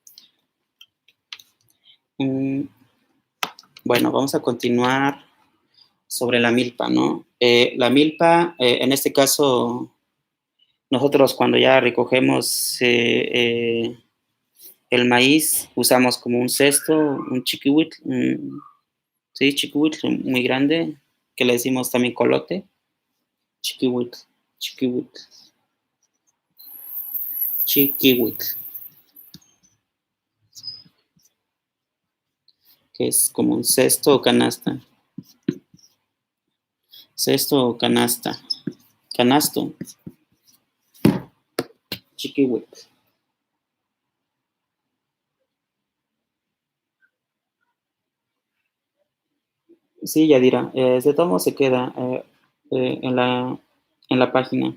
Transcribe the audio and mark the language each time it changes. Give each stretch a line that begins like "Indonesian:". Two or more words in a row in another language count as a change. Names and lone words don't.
Spanish: Bueno, vamos a continuar sobre la milpa, ¿no? La milpa, en este caso, nosotros cuando ya recogemos el maíz, usamos como un cesto, un chiquihuitl, sí, chiquihuitl muy grande, que le decimos también colote,
Nahuatl languages: chiquihuitl, chiquihuitl, chiquihuitl,
Spanish: que es como un cesto o canasta, cesto o canasta, canasto, chiquihuitl. Sí, Yadira, de todo modo se queda en la página.